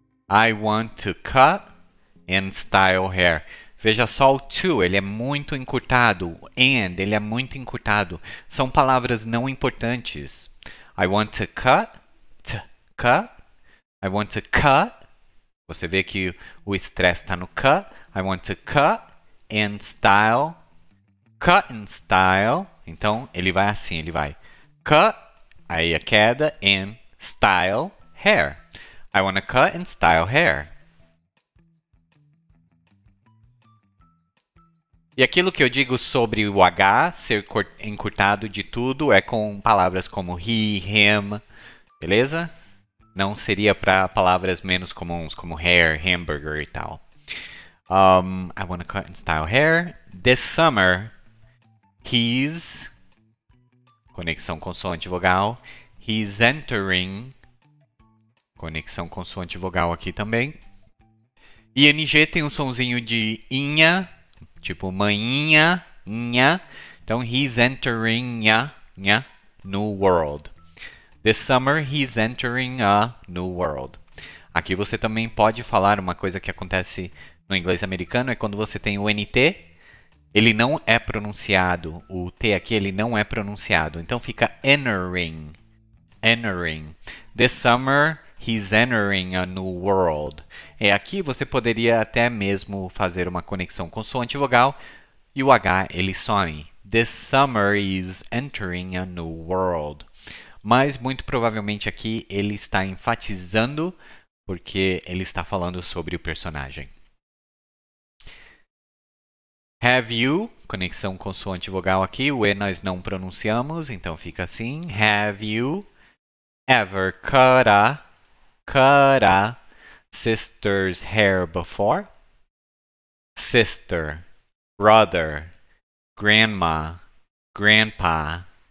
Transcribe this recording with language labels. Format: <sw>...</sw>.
<en>I want to cut and style hair.</en> <pt>Veja só o to, ele é muito encurtado. And, ele é muito encurtado. São palavras não importantes.</pt> <en>I want to cut. Cut. I want to cut.</en> <pt>Você vê que o estresse está no cut.</pt> <en>I want to cut and style Cut and style.</en> <pt>Então, ele vai assim, ele vai cut, aí a queda,</pt> <en>and style hair. I want to cut and style hair.</en> <pt>E aquilo que eu digo sobre o H ser encurtado de tudo é com palavras como he, him, beleza? Não seria para palavras menos comuns como hair, hamburger e tal.</pt> <en>I want to cut and style hair. This summer, he's...</en> <pt>Conexão consoante vogal.</pt> <en>He's entering.</en> <pt>Conexão consoante vogal aqui também. ING tem um sonzinho de inha, tipo manhinha, inha. Então,</pt> <en>he's entering a new world. This summer, he's entering a new world.</en> <pt>Aqui você também pode falar uma coisa que acontece no inglês americano, é quando você tem o NT, ele não é pronunciado. O T aqui, ele não é pronunciado. Então, fica entering. Entering.</pt> <en>This summer, he's entering a new world.</en> <pt>E aqui você poderia até mesmo fazer uma conexão consoante vogal e o H ele some.</pt> <en>This summer is entering a new world.</en> <pt>Mas muito provavelmente aqui ele está enfatizando porque ele está falando sobre o personagem. Have you, conexão consoante vogal aqui, o E nós não pronunciamos, então fica assim.</pt> <en>Have you ever cut a sister's hair before? Sister, brother, grandma, grandpa.</en>